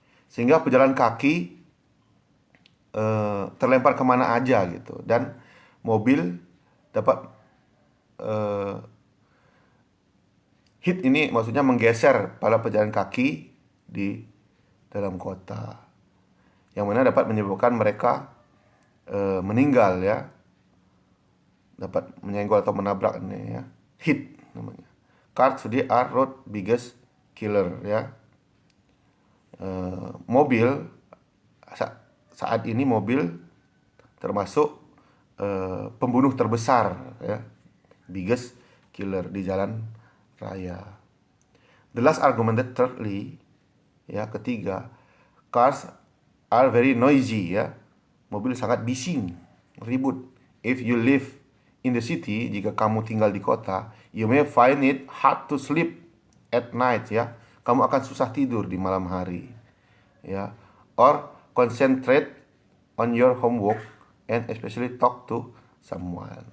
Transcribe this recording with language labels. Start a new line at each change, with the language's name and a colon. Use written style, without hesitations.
Indonesian: Sehingga pejalan kaki terlempar kemana aja gitu, dan mobil dapat hit ini maksudnya menggeser para pejalan kaki di dalam kota, yang mana dapat menyebabkan mereka meninggal, ya, dapat menyenggol atau menabrak ini, ya, hit namanya.
English: Cars today are road biggest killer, ya.
Indonesian: Mobil saat ini mobil termasuk pembunuh terbesar, ya,
English: biggest killer
Indonesian: di jalan raya.
English: The last argument, that thirdly, ya, ketiga, cars are very noisy, ya.
Indonesian: Mobil sangat bising, ribut.
English: If you live in the city,
Indonesian: jika kamu tinggal di kota,
English: you may find it hard to sleep at night, ya.
Indonesian: Kamu akan susah tidur di malam hari, ya.
English: Or concentrate on your homework and especially talk to someone.